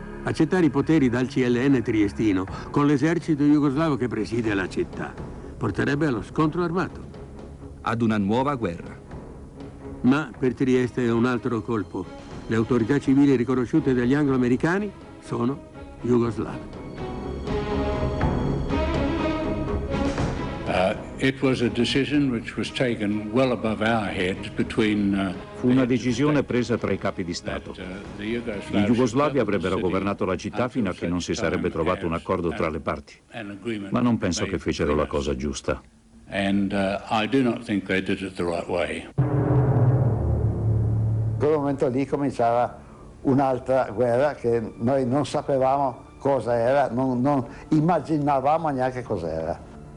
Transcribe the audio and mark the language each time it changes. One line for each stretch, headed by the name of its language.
Italian: Accettare i poteri dal CLN triestino con l'esercito jugoslavo che preside la città porterebbe allo scontro armato. Ad una nuova guerra. Ma per Trieste è un altro colpo. Le autorità civili riconosciute dagli anglo-americani sono jugoslave.
English: It was a decision which was taken well above our heads between.
Italian: Fu una decisione presa tra i capi di Stato. I jugoslavi avrebbero governato la città fino a che non si sarebbe trovato un accordo tra le parti. Ma non penso che fecero la cosa giusta.
English: I do not think they did it the right way.
Italian: In quel momento lì cominciava un'altra guerra che noi non sapevamo cosa era, non immaginavamo neanche cos'era.